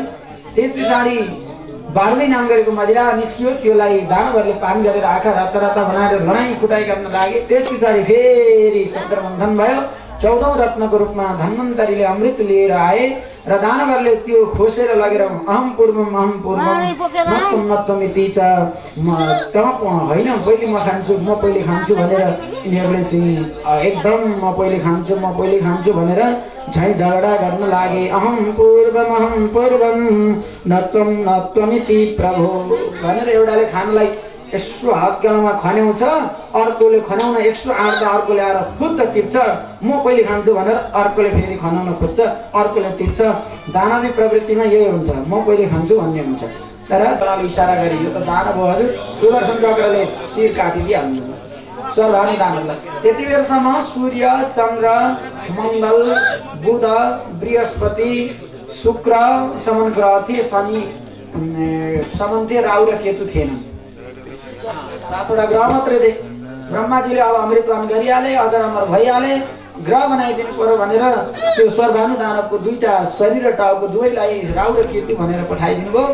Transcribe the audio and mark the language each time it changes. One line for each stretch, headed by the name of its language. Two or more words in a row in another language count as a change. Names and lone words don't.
Nepali: त्यस पछाडि बारुदी नाम गरेको मदिरा निस्कियो, त्यसलाई दानवहरूले पान गरेर आँखा राता बनाएर लडाइँ कुटाइ गर्न लागे। त्यस पछाडि फेरि शङ्कर मन्थन भयो। 14औं रत्नको रूपमा धन्वन्तरीले अमृत लिएर आए र दानवहरूले त्यो खोसेर लगेर
Sanskrit: अहम पूर्वम नत्वम इति
Nepali: छ होइन पहिले म खान्छु भनेर यिनीहरूले चाहिँ एकदम म पहिले खान्छु भनेर झै झगडा गर्न लागे।
Sanskrit: अहम पूर्वम नत्वमिति
Nepali: प्रभु भनेर एउटाले खानलाई यसो हत्केलामा खन्याउँछ, अर्कोले खन्याउन यसो आँट्दा अर्कोले आएर खुद्द टिप्छ। म पहिले खान्छु भनेर अर्कोले फेरि खनाउन खोज्छ, अर्कोले टिप्छ। दानवी प्रवृत्तिमा यही हुन्छ, म पहिले खान्छु भन्ने हुन्छ। तर इसारा गरी यो त दानव हो हजुर, सुदर्शन चक्रले शिर काटिदिइहाल्नु सर्वहानी दानवलाई। त्यति बेरसम्म सूर्य, चन्द्र, मङ्गल, बुध, बृहस्पति, शुक्र समन ग्रह थिए, शनि समन थिए, राहु र केतु थिएन। 7वटा ग्रह मात्रै थिए। ब्रह्माजीले अब अमृतपान गरिहाले, अजर अमर भइहाले, ग्रह बनाइदिनु पर्यो भनेर त्यो सर्वहानी दानवको 2टा शरीर र टाउको दुवैलाई राहु र केतु भनेर पठाइदिनु भयो।